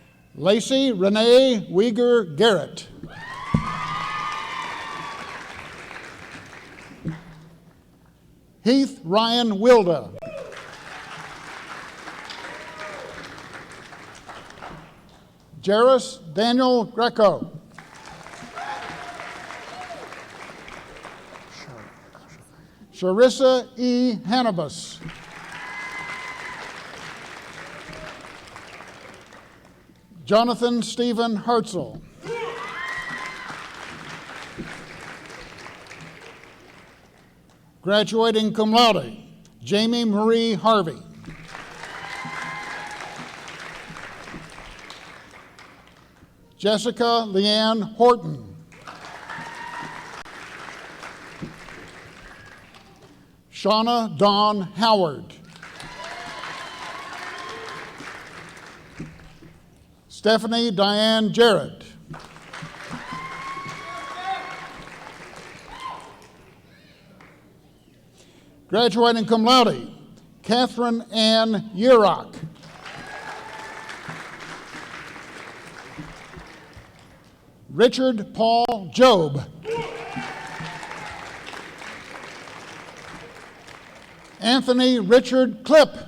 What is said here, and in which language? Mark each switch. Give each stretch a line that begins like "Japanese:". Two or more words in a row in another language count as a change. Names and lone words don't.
English: Lacey Renee Weeger Garrett. Heath Ryan Wilda. Jairus Daniel Greco. Charissa E. Hannibus. Jonathan Stephen Hartzell. Graduating
Latin: cum laude,
English: Jamie Marie Harvey. Jessica Leanne Horton. Shauna Dawn Howard. Stephanie Diane Jarrett. Graduating
Latin: cum laude,
English: Catherine Ann Yerock. Richard Paul Job. Anthony Richard Clipp.